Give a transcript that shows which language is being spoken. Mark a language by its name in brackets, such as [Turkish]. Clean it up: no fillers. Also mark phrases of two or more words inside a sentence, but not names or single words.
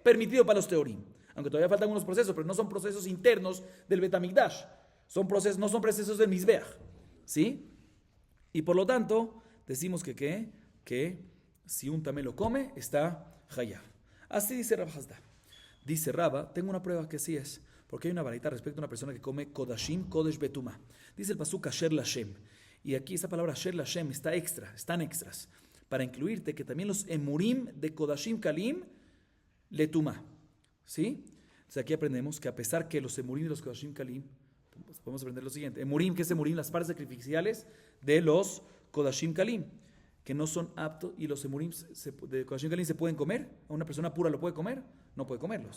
[Spanish] Permitido para los teorim. Aunque todavía faltan unos procesos, pero no son procesos internos del [Hebrew] בית המקדש, [Spanish] no son procesos del Mizbeach, ¿sí? Y por lo tanto, decimos que si un tamé lo come, está hayab. Así dice Rav Hasda. Dice Raba, tengo una prueba que así es, porque hay una varita respecto a una persona que come [Hebrew] קדשים, קודש בטומאה. [Spanish] Dice el pasuk [Hebrew] אשר לה. [Spanish] Y aquí esa palabra [Hebrew] אשר לה [Spanish] están extras, para incluirte que también los emurim de [Hebrew] קדשים קלים לטומאה. [Spanish] ¿Sí? Entonces aquí aprendemos que a pesar que los emurim de los [Hebrew] קדשים קלים, [Spanish] podemos aprender lo siguiente: emurim, ¿qué es emurim? Las partes sacrificiales de los [Hebrew] קדשים קלים, [Spanish] que no son aptos, y los emurim de [Hebrew] קדשים קלים [Spanish] se pueden comer. ¿A una persona pura lo puede comer? No puede comerlos.